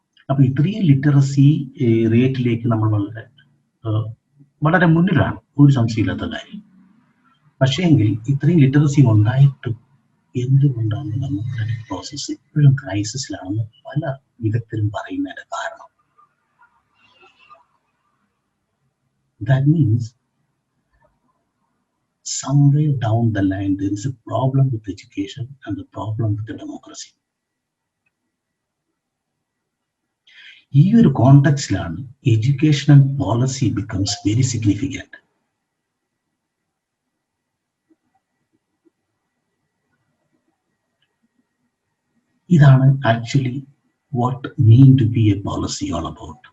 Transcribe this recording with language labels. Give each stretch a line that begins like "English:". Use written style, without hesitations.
Malayalam: അപ്പൊ ഇത്രയും ലിറ്ററസി റേറ്റിലേക്ക് നമ്മൾ വളരെ മുന്നിലാണ്, ഒരു സംശയമില്ലാത്ത കാര്യം. പക്ഷേ എങ്കിൽ ഇത്രയും ലിറ്ററസി ഉണ്ടായിട്ടും എന്തുകൊണ്ടാണ് ഡെമോക്രാറ്റിക് പ്രോസസ് ഇപ്പോഴും ക്രൈസിസിലാണെന്ന് പല വിദഗ്ധരും പറയുന്നതിന്റെ കാരണം?
English: That means somewhere down the line there is a problem with education and the problem with the democracy.
Malayalam: ഈ ഒരു കോണ്ടെക്സ്റ്റിലാണ്
English: Educational policy becomes very significant.
Malayalam: ഇതാണ്
English: Actually what mean to be a policy all about.